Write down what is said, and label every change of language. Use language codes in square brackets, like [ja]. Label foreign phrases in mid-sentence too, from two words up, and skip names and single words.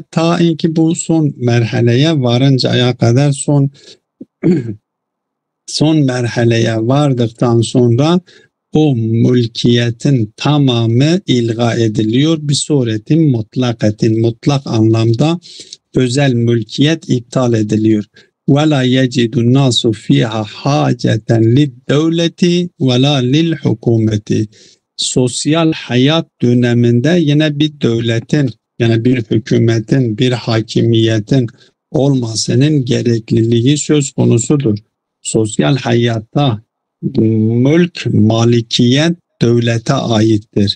[tr] Ta ki bu son merhaleye varıncaya kadar son merhaleye vardıktan sonra o mülkiyetin tamamı ilga ediliyor. [ar] بصورة مطلقة, [tr] mutlak anlamda özel mülkiyet iptal ediliyor. [ar] وَلَا يَجِدُ النَّاسُ فِيهَا حَاجَةً لِلْدَوْلَةِ وَلَا لِلْحُكُومَةِ. [tr] Sosyal hayat döneminde yine bir devletin, yani bir hükümetin, bir hakimiyetin olmasının gerekliliği söz konusudur. Sosyal hayatta mülk, malikiyet devlete aittir.